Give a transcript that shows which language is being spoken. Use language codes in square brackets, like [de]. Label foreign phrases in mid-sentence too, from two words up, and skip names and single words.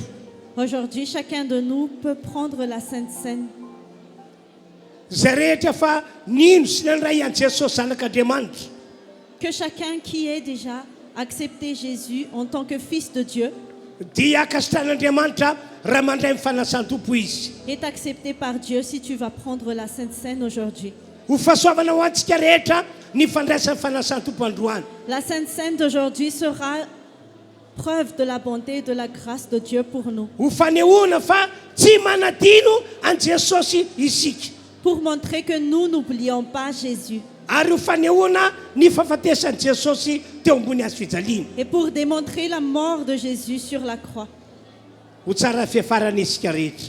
[fr] Aujourd'hui, chacun de nous peut prendre la Sainte Seine. [mg] zay rehetra fa nino sy nandray an jesosy zanak'andriamanitra [fr] Que chacun qui ait déjà accepté Jésus en tant que fils de Dieu [mg] dia akasitran'andriamanitra raha mandray mifanasan-tompo izy [fr] est accepté par Dieu si tu vas prendre la Sainte Seine aujourd'hui. [mg] ho fahasoavana ho antsika rehetra ny fandraisan'ny fanasan-tompo androany [fr] La Sainte Seine d'aujourd'hui sera preuve de la bonté et de la grâce de Dieu pour nous, [mg] ho fanehoana fa tsy manadino an jesosy isika [fr] pour montrer que nous n'oublions pas Jésus [mg] ary ho fanehoana ny fahafatesan'i jesosy teo ambony azo fijaliana [fr] et pour démontrer la mort de Jésus sur la croix. [mg] ho tsara fiafarana isika rehetra